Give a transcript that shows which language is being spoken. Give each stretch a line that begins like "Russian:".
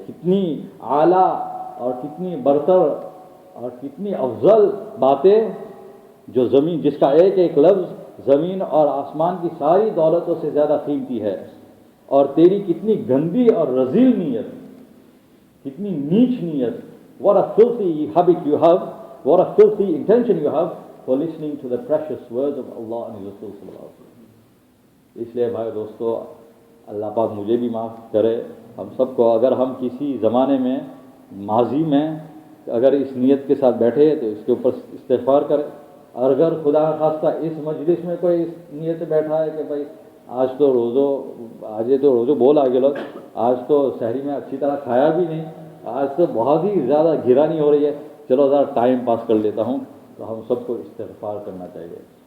Urdu: کتنی اعلیٰ اور کتنی برتر اور کتنی افضل باتیں، جو زمین، جس کا ایک ایک لفظ زمین اور آسمان کی ساری دولتوں سے زیادہ قیمتی ہے. اور تیری کتنی گندی اور رذیل نیت، کتنی نیچ نیت.
English: What a filthy habit you have what a filthy intention you have for listening to the precious words of Allah and His Rasul sallallahu alaihi wasallam.
Urdu: اس لیے بھائی دوستو اللہ پاک مجھے بھی معاف کرے ہم سب کو. اگر ہم کسی زمانے میں ماضی میں اگر اس نیت کے ساتھ بیٹھے تو اس کے اوپر استغفار کرے. اور اگر خدا خواستہ اس مجلس میں کوئی اس نیت سے بیٹھا ہے کہ بھائی آج تو روزو بول آگے لوگ آج تو شہری میں اچھی طرح کھایا بھی نہیں, آج تو بہت ہی زیادہ گھرانی ہو رہی ہے, چلو ذرا ٹائم پاس کر لیتا ہوں, تو ہم سب کو استغفار کرنا چاہیے.